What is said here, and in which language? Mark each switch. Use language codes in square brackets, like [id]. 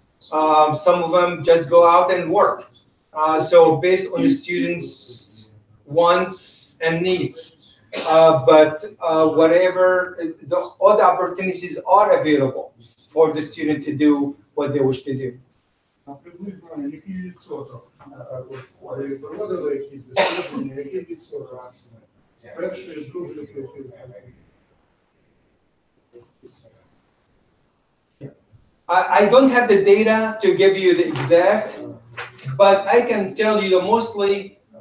[en] Some of them just go out and work. So based on the students' wants and needs. But whatever, all the opportunities are available for the student to do what they wish to do. [uk] А приблизно який відсоток? Ви проводили якісь дослідження, який відсоток першої, другої, третьої? [en] I don't have the data to give you the exact, but I can tell you that mostly.